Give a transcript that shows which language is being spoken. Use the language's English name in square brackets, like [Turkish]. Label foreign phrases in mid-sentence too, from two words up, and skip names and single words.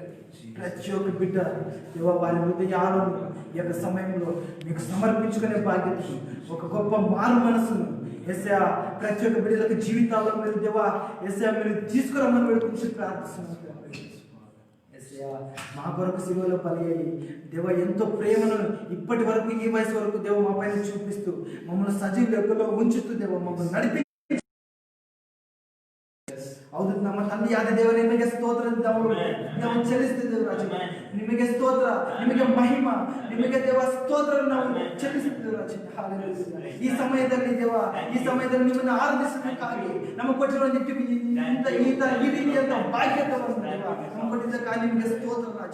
[Telugu] ప్రతి ఒక్క బిడ్డ దేవా వారి హృదయాలను ఈ యొక్క సమయంలో మీకు సమర్పించుకునే బాధ్యత, ఒక గొప్ప మారు మనసును యేసయ్యా ప్రతి ఒక్క బిడ్డలకు జీవితాల్లో మీరు దేవా యేసయ్యా మీరు తీసుకురమ్మని వేడుకుంటూ ప్రార్థిస్తున్నాం. యేసయ్యా మా కొరకు సిలువలో బలి అయ్యి దేవా ఎంతో ప్రేమను ఇప్పటి వరకు ఈ వయసు వరకు దేవ మా పైన చూపిస్తూ మమ్మల్ని సజీవ లెక్కలో ఉంచుతూ దేవ మమ్మల్ని నడిపి అవును [Kannada] ನಮ್ಮ ತಂದೆಯಾದ ದೇವರೇ ನಿಮಗೆ ಸ್ತೋತ್ರ ನಾವು ಚೆಲ್ಲಿಸುತ್ತೇವೆ ರಾಜ. ನಿಮಗೆ ಸ್ತೋತ್ರ, ನಿಮಗೆ ಮಹಿಮ, ನಿಮಗೆ ದೇವ ಸ್ತೋತ್ರ ನಾವು ಚೆಲ್ಲಿಸುತ್ತೇವೆ ರಾಜ. ಹಲ್ಲೆಲೂಯಾ. ಈ ಸಮಯದಲ್ಲಿ ದೇವ ಈ ಸಮಯದಲ್ಲಿ ನಿಮ್ಮನ್ನು ಆರಾಧಿಸಬೇಕಾಗಿ ನಮಗೆ ಕೊಟ್ಟಿರುವ ಈ ರೀತಿಯಾದ ಭಾಗ್ಯವನ್ನು ದೇವ ನಮಗೆ ಕೊಟ್ಟಿದ್ದಕ್ಕಾಗಿ ನಿಮಗೆ ಸ್ತೋತ್ರ ರಾಜ.